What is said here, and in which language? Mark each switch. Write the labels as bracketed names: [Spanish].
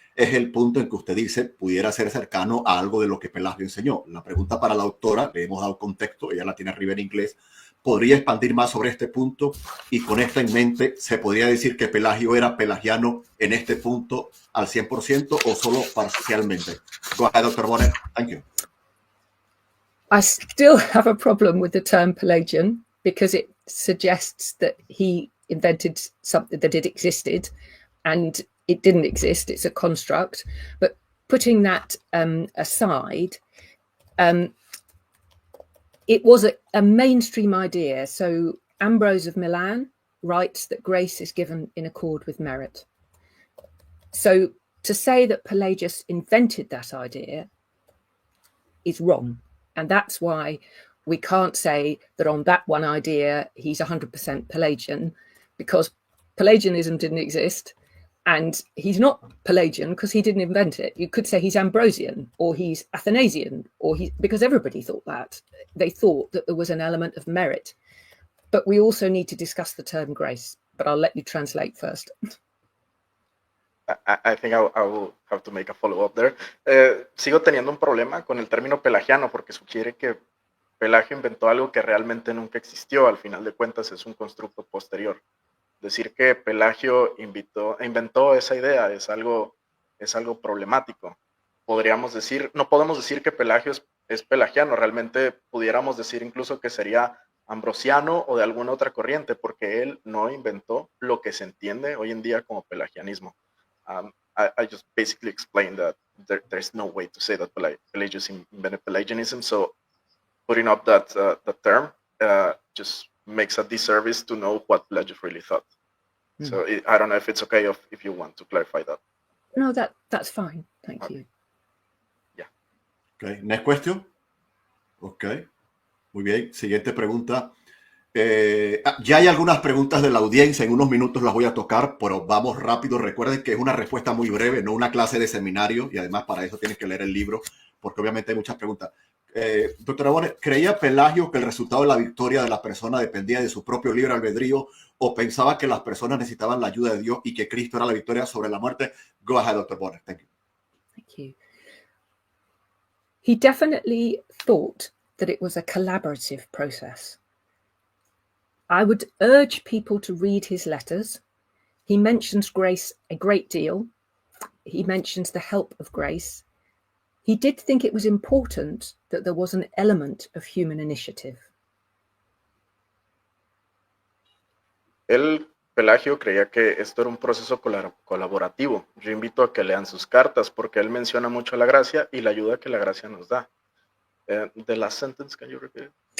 [Spanish] Es el punto en que usted dice pudiera ser cercano a algo de lo que Pelagio enseñó. La pregunta para la doctora, le hemos dado contexto, ella la tiene arriba en inglés. ¿Podría expandir más sobre este punto? Y con esto en mente, ¿se podría decir que Pelagio era pelagiano en este punto al 100% o solo parcialmente? [English] Go ahead, Dr. Bonner. Thank you. I still have a problem with the term Pelagian because it suggests that he invented something that it existed, and it didn't exist. It's a construct. But putting that aside, it was a mainstream idea. So Ambrose of Milan writes that grace is given in accord with merit. So to say that Pelagius invented that idea is wrong. And that's why we can't say that on that one idea, he's 100% Pelagian, because Pelagianism didn't exist. And he's not Pelagian because he didn't invent it. You could say he's Ambrosian, or he's Athanasian, because everybody thought that. They thought that there was an element of merit. But we also need to discuss the term grace. But I'll let you translate first. I think I will have to make a follow-up there. [Spanish] Sigo teniendo un problema con el término pelagiano porque sugiere que Pelagio inventó algo que realmente nunca existió. Al final de cuentas es un constructo posterior. Decir que Pelagio inventó esa idea es algo problemático. No podemos decir que Pelagio es pelagiano. Realmente pudiéramos decir incluso que sería ambrosiano o de alguna otra corriente, porque él no inventó lo que se entiende hoy en día como pelagianismo. [English] I just basically explained that there's no way to say that Pelagius invented Pelagianism. So putting up that term just makes a disservice to know what Pelagius really thought. Mm. So I don't know if it's okay if you want to clarify that. No, that's fine. Thank you. Yeah. Okay, next question. Okay, [Spanish] muy bien. Siguiente pregunta. Ya hay algunas preguntas de la audiencia, en unos minutos las voy a tocar, pero vamos rápido. Recuerden que es una respuesta muy breve, no una clase de seminario, y además para eso tienes que leer el libro, porque obviamente hay muchas preguntas. Doctora Bonner, ¿creía Pelagio que el resultado de la victoria de la persona dependía de su propio libre albedrío, o pensaba que las personas necesitaban la ayuda de Dios y que Cristo era la victoria sobre la muerte? [English] Go ahead, Dr. Bonner. Thank you. Thank you. He definitely thought that it was a collaborative process. I would urge people to read his letters He mentions grace a great deal. He mentions the help of grace. He did think it was important that there was an element of human initiative. [Spanish] Pelagio creía que esto era un proceso colaborativo. Yo invito a que lean sus cartas porque él menciona mucho la gracia y la ayuda que la gracia nos da. [English] The last sentence, can you repeat it?